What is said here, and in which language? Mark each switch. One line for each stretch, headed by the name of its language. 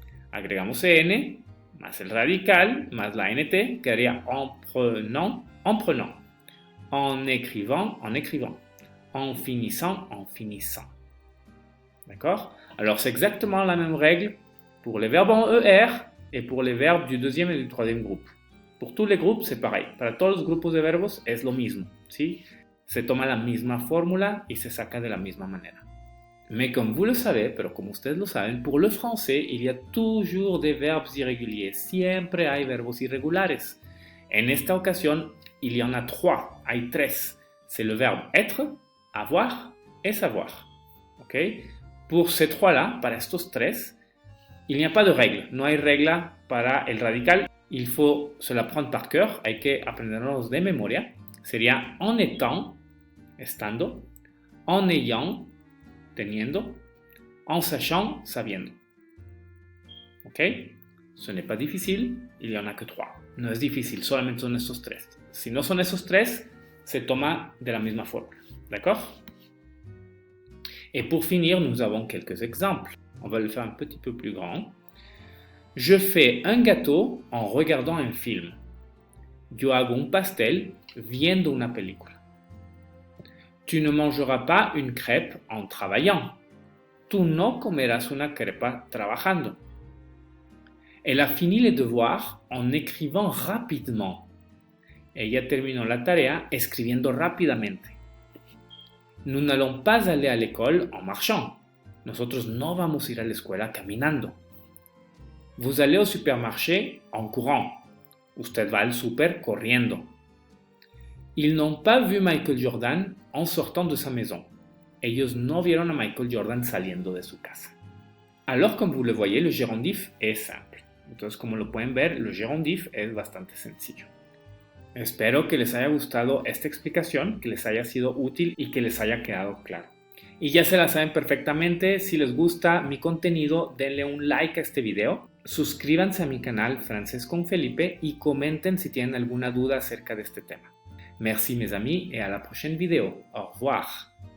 Spanish: Agregamos EN, más el radical, más la NT, quedaría en prenant, en prenant.
French: En écrivant, en écrivant. En finissant, en finissant. D'accord? Alors c'est exactement la même règle pour les verbes en ER et pour les verbes du deuxième et du troisième groupe. Pour tous les groupes c'est pareil.
Spanish: Para todos los grupos de verbos es lo mismo, ¿sí? Se toma la misma fórmula y se saca de la misma manera.
French: Mais comme vous le savez,
Spanish: pero como ustedes lo saben,
French: pour le français, il y a toujours des verbes irréguliers.
Spanish: Siempre hay verbos irregulares. En esta ocasión,
French: il y en a trois.
Spanish: Hay tres.
French: C'est le verbe être, avoir et savoir. ¿Ok? Pour ces trois-là,
Spanish: para estos tres,
French: il n'y a pas de règle.
Spanish: No hay regla para el radical.
French: Il faut se la prendre par cœur.
Spanish: Hay que aprendernos de memoria. Sería en étant, estando, en ayant, teniendo, en sachant, sabiendo. ¿Ok?
French: Ce n'est pas difficile, il n'y en a que trois.
Spanish: No es difícil, solamente son estos tres. Si no son esos tres, se toma de la misma fórmula.
French: D'accord? Et pour finir, nous avons quelques exemples. On va le faire un petit peu plus grand. Je fais un gâteau en regardant un film.
Spanish: Yo hago un pastel viendo una película.
French: Tu ne mangeras pas une crêpe en travaillant.
Spanish: Tu no comerás una crepa trabajando.
French: Elle a fini les devoirs en écrivant rapidement.
Spanish: Ella terminó la tarea escribiendo rápidamente.
French: Nous n'allons pas aller à l'école en marchant.
Spanish: Nosotros no vamos a ir a la escuela caminando.
French: Vous allez au supermarché en courant.
Spanish: Usted va al super corriendo.
French: Ils n'ont pas vu Michael Jordan en sortant de sa maison.
Spanish: Ellos no vieron a Michael Jordan saliendo de su casa.
French: Alors, comme vous le voyez, le gérondif es simple.
Spanish: Entonces, como lo pueden ver, el gérondif es bastante sencillo. Espero que les haya gustado esta explicación, que les haya sido útil y que les haya quedado claro. Y ya se la saben perfectamente, si les gusta mi contenido, denle un like a este video, suscríbanse a mi canal Francés con Felipe y comenten si tienen alguna duda acerca de este tema.
French: Merci mes amis et à la prochaine vidéo. Au revoir.